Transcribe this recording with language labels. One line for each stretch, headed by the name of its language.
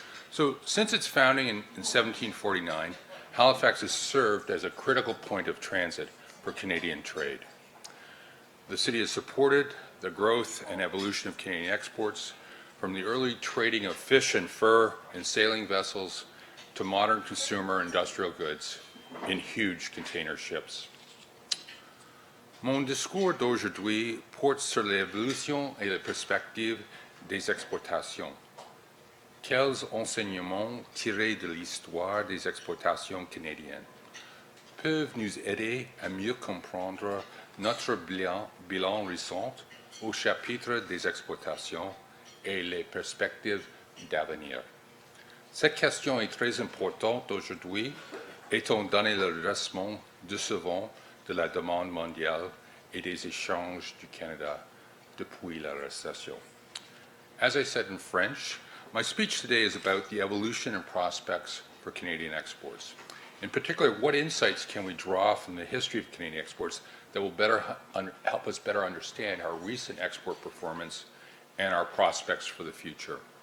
English: So since its founding in 1749, Halifax has served as a critical point of transit for Canadian trade. The city has supported the growth and evolution of Canadian exports, from the early trading of fish and fur in sailing vessels to modern consumer industrial goods in huge container ships.
French: Mon discours d'aujourd'hui porte sur l'évolution et les perspectives des exportations. Quels enseignements tirés de l'histoire des exportations canadiennes peuvent nous aider à mieux comprendre notre bilan récent au chapitre des exportations et les perspectives d'avenir? Cette question est très importante aujourd'hui, étant donné le redressement décevant de la demande mondiale et des échanges du Canada depuis la récession.
English: As I said in French, my speech today is about the evolution and prospects for Canadian exports. In particular, what insights can we draw from the history of Canadian exports that will help us better understand our recent export performance and our prospects for the future?